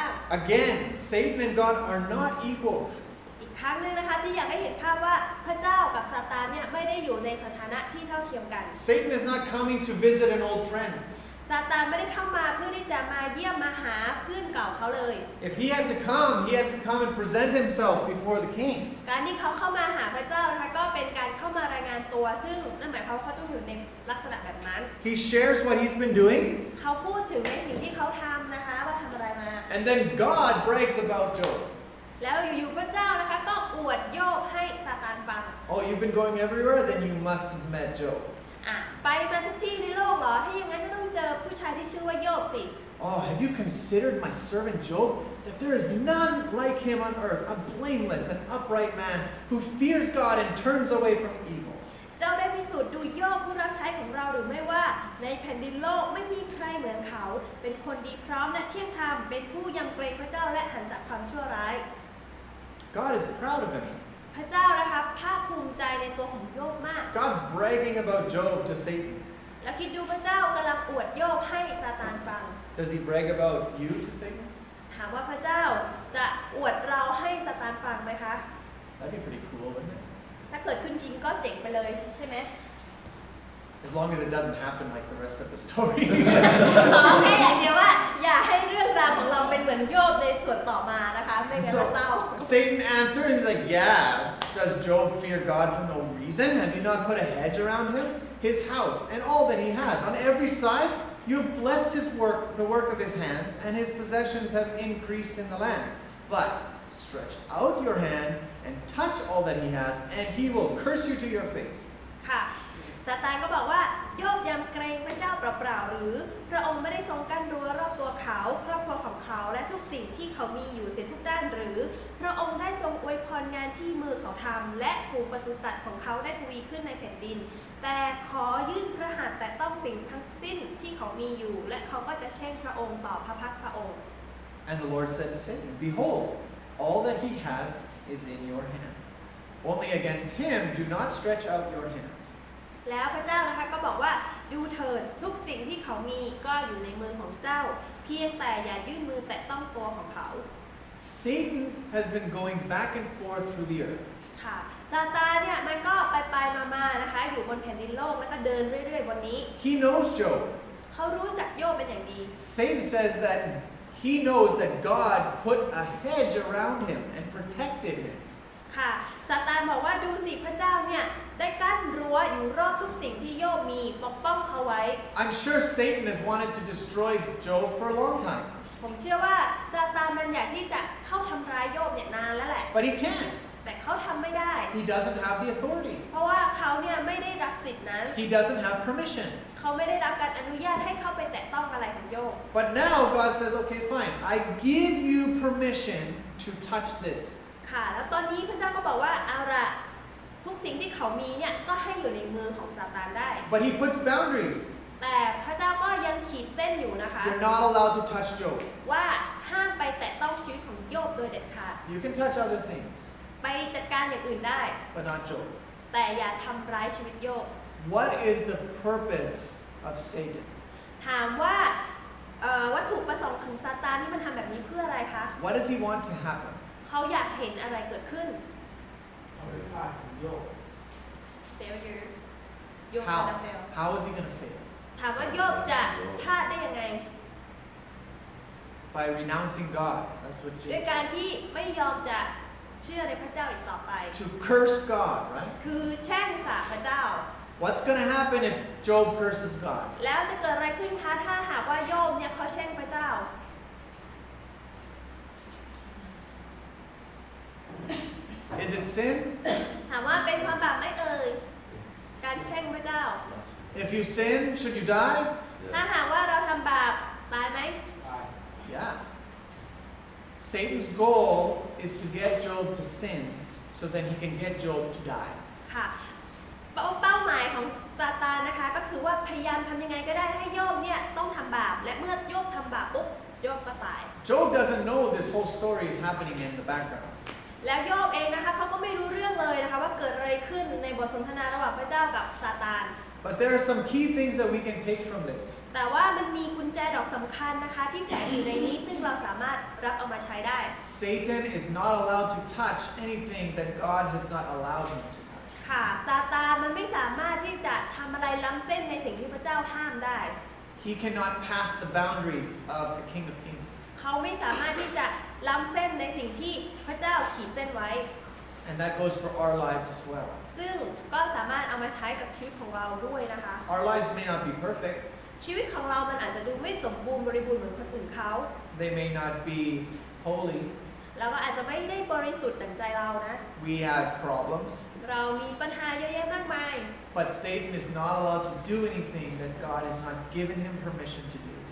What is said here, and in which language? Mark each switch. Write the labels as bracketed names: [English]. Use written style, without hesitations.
[English] Again, Satan and God are not equals. [Thai] อีกครั้งหนึ่งนะคะที่อยากให้เห็นภาพว่าพระเจ้ากับซาตานเนี่ยไม่ได้อยู่ในสถานะที่เท่าเทียมกัน [English] Satan is not coming to visit an old friend. [Thai] ซาตานไม่ได้เข้ามาเพื่อที่จะมาเยี่ยมมาหาเพื่อนเก่าเขาเลย [English] If he had to come and present himself before the king. [Thai] การที่เขาเข้ามาหาพระเจ้านะคะก็เป็นการเข้ามารายงานตัวซึ่งนั่นหมายความว่าเขาต้องอยู่ในลักษณะแบบนั้น [English] He shares what he's been doing. [Thai] เขาพูดถึงในสิ่งที่เขาทำนะคะว่าทำอะไรมา [English] And then God brags about Job. [Thai] แล้วอยู่ๆพระเจ้านะคะก็อวดโยบให้ซาตานฟัง [English] Oh, you've been going everywhere? Then you must have met Job. [Thai] ไปมาทุกที่ในโลกเหรอถ้าอย่างนั้นก็ต้องเจอผู้ชายที่ชื่อว่าโยบสิ [English] Oh, have you considered my servant Job? That there is none like him on earth, a blameless and upright man who fears God and turns away from evil. [Thai] เจ้าได้พิสูจน์ดูโยบผู้รับใช้ของเราหรือไม่ว่าในแผ่นดินโลกไม่มีใครเหมือนเขาเป็นคนดีพร้อมและเที่ยงธรรมเป็นผู้ยำเกรงพระเจ้าและหันจากความชั่วร้าย [English] God is proud of him. [Thai] พระเจ้านะคะภาคภูมิใจในตัวของโยบมาก [English] God's bragging about Job to Satan. [Thai] แล้วคิดดูพระเจ้ากำลังอวดโยบให้ซาตานฟัง [English] Does he brag about you to Satan? [Thai] ถามว่าพระเจ้าจะอวดเราให้ซาตานฟังไหมคะ [English] That'd be pretty cool, wouldn't it? [Thai] ถ้าเกิดขึ้นจริงก็เจ๋งไปเลยใช่ไหม [English] As long as it doesn't happen like the rest of the story. [Thai] ขอแค่อย่างเดียวว่าอย่าให้เรื่องราวของเราเป็นเหมือนโยบในส่วนต่อมานะคะไม่งั้นจะเศร้า [English] Satan answered, he's like, yeah, does Job fear God for no reason? Have you not put a hedge around him? His house and all that he has. On every side, you've blessed his work, the work of his hands, and his possessions have increased in the land. But stretch out your hand and touch all that he has, and he will curse you to your face. [Thai] ค่ะซาตานก็บอกว่าโยบยำเกรงพระเจ้าเปล่าๆหรือพระองค์ไม่ได้ทรงกั้นรั้วรอบตัวเขาครอบครัวของเขาและทุกสิ่งที่เขามีอยู่เสียทุกด้านหรือพระองค์ได้ทรงอวยพรงานที่มือเขาทำและฝูงปศุสัตว์ของเขาได้ทวีขึ้นในแผ่นดินแต่ขอยื่นพระหัตถ์แต่ต้องสิ่งทั้งสิ้นที่เขามีอยู่และเขาก็จะแช่งพระองค์ต่อพระพักพระองค์ [English] And the Lord said to Satan, Behold, all that he has is in your hand. Only against him do not stretch out your hand. [Thai] แล้วพระเจ้านะคะก็บอกว่าดูเถิดทุกสิ่งที่เขามีก็อยู่ในมือของเจ้าเพียงแต่อย่ายื่นมือแตะต้องตัวของเขา [English] Satan has been going back and forth through the earth. [Thai] ค่ะซาตานเนี่ยมันก็ไปมาๆนะคะอยู่บนแผ่นดินโลกแล้วก็เดินเรื่อยๆบนนี้ [English] He knows Job. [Thai] เขารู้จักโยบเป็นอย่างดี [English] Satan says that he knows that God put a hedge around him and protected him. [Thai] ค่ะซาตานบอกว่าดูสิพระเจ้าเนี่ยได้กั้นรั้วอยู่รอบทุกสิ่งที่โยบมีปกป้องเขาไว้ [English] I'm sure Satan has wanted to destroy Job for a long time. [Thai] ผมเชื่อว่าซาตานมันอยากที่จะเข้าทำร้ายโยบเนี่ยนานแล้วแหละ [English] But he can't. [Thai] แต่เขาทำไม่ได้ [English] He doesn't have the authority. [Thai] เพราะว่าเขาเนี่ยไม่ได้รับสิทธินั้น [English] He doesn't have permission. [Thai] เขาไม่ได้รับการอนุญาตให้เข้าไปแตะต้องอะไรของโยบ [English] But now God says, okay, fine. I give you permission to touch this. [Thai] ค่ะแล้วตอนนี้พระเจ้าก็บอกว่าเอาละทุกสิ่งที่เขามีเนี่ยก็ให้อยู่ในมือของซาตานได้ [English] But he puts boundaries. [Thai] แต่พระเจ้าก็ยังขีดเส้นอยู่นะคะ [English] You're not allowed to touch Job. [Thai] ว่าห้ามไปแตะต้องชีวิตของโยบโดยเด็ดขาด [English] You can touch other things, [Thai] ไปจัดการอย่างอื่นได้ [English] but not Job. [Thai] แต่อย่าทำร้ายชีวิตโยบ [English] What is the purpose of Satan? [Thai] ถามว่าวัตถุประสงค์ของซาตานที่มันทำแบบนี้เพื่ออะไรคะ [English] What does he want to happen? [Thai] เขาอยากเห็นอะไรเกิดขึ้น เอาไปพาดถึงโยก [English] failure [Thai] โยบจะ [English] fail How is he going to fail? [Thai] ถามว่าโยบจะพลาดได้ยังไง [English] By renouncing God. That's what [Thai] ด้วย [English] James [Thai] การ [English] said. [Thai] ที่ไม่ยอมจะเชื่อในพระเจ้าอีกต่อไป [English] To curse God, right? [Thai] คือแช่งสาปพระเจ้า [English] What's going to happen if Job curses God? [Thai] แล้วจะเกิดอะไรขึ้นคะถ้าหากว่าโยบเนี่ยเขาแช่งพระเจ้า [English] Is it sin? [Thai] ถามว่าเป็นความบาปไหมเอ่ยการแช่งพระเจ้า [English] If you sin, should you die? [Thai] ถ้าหากว่าเราทำบาปตายไหม ตาย [English] Yeah. Satan's goal is to get Job to sin so that he can get Job to die. [Thai] ค่ะเป้าหมายของซาตานนะคะก็คือว่าพยายามทำยังไงก็ได้ให้โยบเนี่ยต้องทำบาปและเมื่อโยบทำบาปปุ๊บโยบก็ตาย [English] Job doesn't know this whole story is happening in the background. [Thai] แล้วโยบเองนะคะเขาก็ไม่รู้เรื่องเลยนะคะว่าเกิดอะไรขึ้นในบทสนทนาระหว่างพระเจ้ากับซาตาน [English] But there are some key things that we can take from this. [Thai] แต่ว่ามันมีกุญแจดอกสำคัญนะคะที่แฝงอยู่ในนี้ซึ่งเราสามารถรับเอามาใช้ได้ [English] Satan is not allowed to touch anything that God has not allowed him to touch. [Thai] ค่ะซาตานมันไม่สามารถที่จะทำอะไรล้ำเส้นในสิ่งที่พระเจ้าห้ามได้ [English] He cannot pass the boundaries of the King of Kings. [Thai] เขาไม่สามารถที่จะล้ำเส้นในสิ่งที่พระเจ้าขีดเส้นไว้ [English] And that goes for our lives as well. [Thai] ซึ่งก็สามารถเอามาใช้กับชีวิตของเราด้วยนะคะ [English] Our lives may not be perfect. [Thai] ชีวิตของเรามันอาจจะดูไม่สมบูรณ์บริบูรณ์เหมือนคนอื่นเขา [English] They may not be holy. [Thai] เราก็อาจจะไม่ได้บริสุทธิ์ดั่งใจเรานะ [English] We have problems. [Thai] เรามีปัญหาเยอะแยะมากมาย [English] But Satan is not allowed to do anything that God has not given him permission to do.